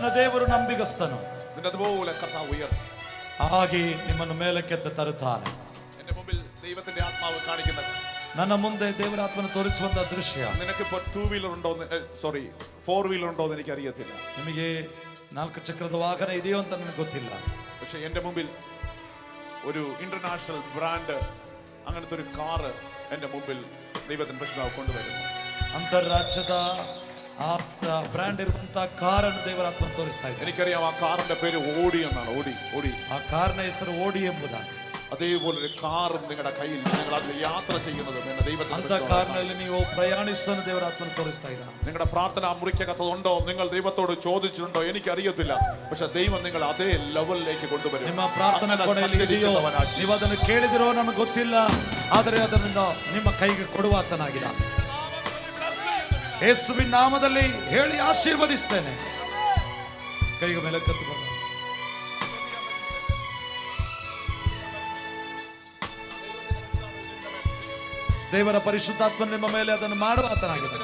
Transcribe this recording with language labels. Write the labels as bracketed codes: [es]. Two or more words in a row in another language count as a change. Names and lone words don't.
[kn] ದೇವರು ನಂಬಿಗಸ್ತನು, [ml] നിന്നതുപോലെ കർത്താവ് ഉയർത്തും. [kn] ಹಾಗೆ ನಿಮ್ಮನ್ನು ಮೇಲಕ್ಕೆತ್ತ ತರುತ್ತಾನೆ. [ml] എന്റെ മുമ്പിൽ ദൈവത്തിന്റെ ആത്മാവ് കാണിക്കുന്നത്, [kn] ನನ್ನ ಮುಂದೆ ದೇವರಾತ್ಮನ ತೋರಿಸುವಂತ ದೃಶ್ಯ. [ml] നിനക്കിപ്പോ 2 വീലർ ഉണ്ടോ, 4 വീലർ ഉണ്ടോ എന്ന് എനിക്ക് അറിയത്തില്ല. [kn] ನಿಮಗೆ 4 ಚಕ್ರದ ವಾಹನ ಇದೆಯೋ ಅಂತ ನನಗೆ ಗೊತ್ತಿಲ್ಲ. [ml] പക്ഷെ എന്റെ മുമ്പിൽ ഒരു [en] international brand [ml] അങ്ങനത്തെ ഒരു കാറ് എന്റെ മുമ്പിൽ ദൈവത്തിന്റെ പരിശുദ്ധാത്മാവ് കൊണ്ടുവരുന്നു. [kn] ಅಂತಾರಾಜ್ಯದ ಆ ಬ್ರ್ಯಾಂಡ್ ಇರುವಂತಹ ಕಾರನ್ನು ದೇವರಾತ್ಮ ತೋರಿಸ್ತಾ ಇದ್ದಾರೆ. [ml] എനിക്കറിയാം ആ കാറിന്റെ പേര് ഓടി എന്നാണ്. ഓടി. [kn] ಆ ಕಾರಿನ ಹೆಸರು ಓಡಿ ಎಂಬುದಾണ്. [ml] അതേപോലെ ഒരു കാറും നിങ്ങളുടെ കയ്യിൽ നിങ്ങൾ അതിൽ യാത്ര ചെയ്യുന്നതും എന്ന ദൈവത്തിന്റെ [kn] ಅಂತ ಕಾರಿನಲ್ಲಿ ನೀವು ಪ್ರಯಾಣಿಸುವುದನ್ನು ದೇವರಾತ್ಮ ತೋರಿಸ್ತಾ ಇದ್ದಾರೆ. [ml] നിങ്ങളുടെ പ്രാർത്ഥന മുറിക്കകത്തുണ്ടോ, നിങ്ങൾ ദൈവത്തോട് ചോദിച്ചിട്ടുണ്ടോ എനിക്കറിയത്തില്ല. പക്ഷെ ദൈവം നിങ്ങൾ അതേ ലെവലിലേക്ക് കൊണ്ടുവരും. [kn] ನಿಮ್ಮ ಪ್ರಾರ್ಥನಾ ಕೊನೆಯಲ್ಲಿ ಇದೆಯೋ ನೀವು ಅದನ್ನು ಕೇಳಿದಿರೋ ನನಗೆ ಗೊತ್ತಿಲ್ಲ, ಆದರೆ ಅದರಿಂದ ನಿಮ್ಮ ಕೈಗೆ ಕೊಡುವಾತನಾಗಿದ್ದಾನೆ. ಯೇಸುವಿನ ನಾಮದಲ್ಲಿ ಹೇಳಿ ಆಶೀರ್ವದಿಸ್ತೇನೆ. ಕೈಗೆ ಮೇಲೆ ಕತ್ತುಕೊಂಡು ದೇವರ ಪರಿಶುದ್ಧಾತ್ಮ ನಿಮ್ಮ ಮೇಲೆ ಅದನ್ನು ಮಾಡುವಾತನಾಗಿದ್ದಾನೆ.